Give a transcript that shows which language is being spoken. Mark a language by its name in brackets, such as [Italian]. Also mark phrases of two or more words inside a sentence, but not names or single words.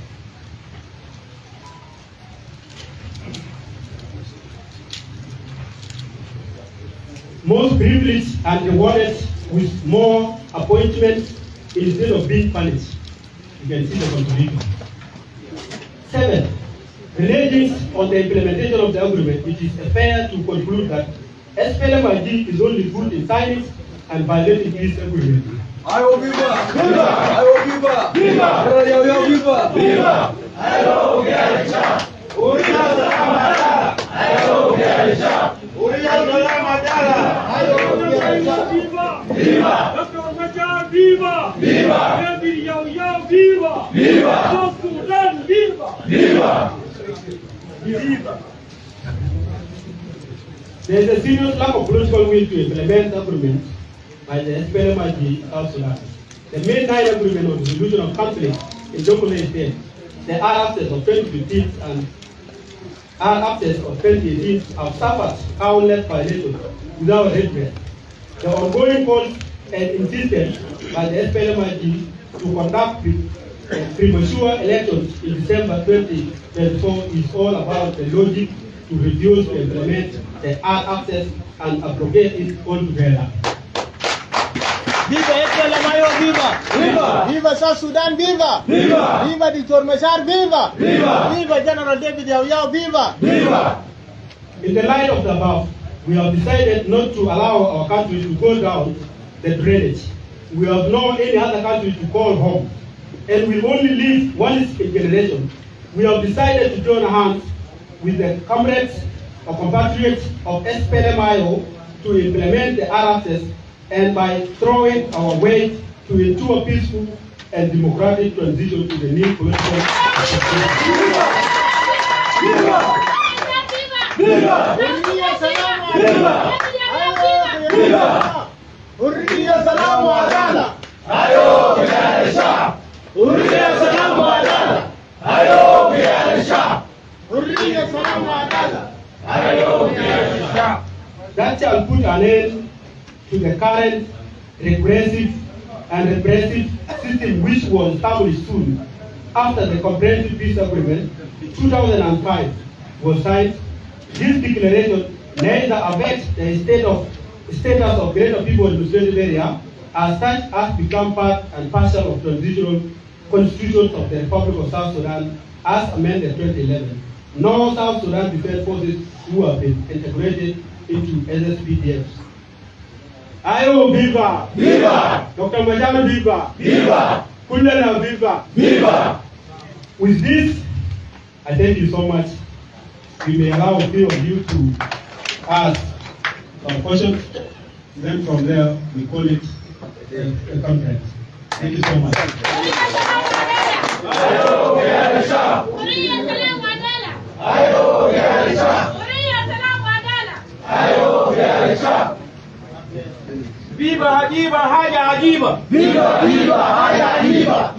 [English] Most privileged and rewarded with more appointments instead of being punished. You can see the contradiction. 7. Relating on the implementation of the agreement, it is fair to conclude that SPLM-IG is only good in signing and violating this agreement. Ayo viva! Viva! Ayo viva! Viva! Yau Yau viva! Viva! Ayo Garisha! [Arabic] حرية سلامة عدالة! Ayo Garisha! حرية سلامة عدالة! Ayo Garisha! [English] Viva! Dr. Machar viva! Viva! Lääri Yau Yau viva! Viva! South Sudan viva! Viva! Viva! There is a serious lack of political will to implement the agreement by the SPLM-IG South Sudan. The main 9 agreement on resolution of conflict in local state, the RFs of 2015 and RFs of 2018 have suffered countless violations without redress. The ongoing calls and insistence by the SPLM-IG to conduct premature elections in December 2024 is all about the logic to refuse to implement the RFs and abrogate it altogether. Viva PLM-IO viva! Viva! Viva South Sudan viva! Viva! Viva Dr. Machar viva! Viva! Viva General David Yau Yau viva! Viva! In the light of the above, we have decided not to allow our country to go down the drainage. We have no any other country to call home, and we only live once in generation. We have decided to join hands with the comrades or compatriots of SPLM-IO to implement the RFs, and by throwing our weight to into a peaceful and democratic transition to the new political system. Viva! Viva! Viva! [Arabic] حرية سلامة [English] Viva! Viva! [Arabic] حرية سلامة عدالة! Ayo Garisha! حرية سلامة عدالة! Ayo Garisha! حرية سلامة عدالة! Ayo Garisha! [English] That shall put an end to the current repressive system which was established soon after the comprehensive peace agreement in 2005 was signed, this declaration neither affects the status of Greater People Administrative Area as such as become part and parcel of transitional constitutions of the Republic of South Sudan as amended 2011. No South Sudan Defense Forces who have been integrated into SSPDFs. Ayo viva! Viva! Dr. Majano viva! Viva! Kundana viva! Viva! With this, I thank you so much. We may allow a few of you to ask some questions. Then from there, we call it a conference. Thank you so much. Viva Hajiba Haja Hajiba. Viva! Viva! Haja Hajiba!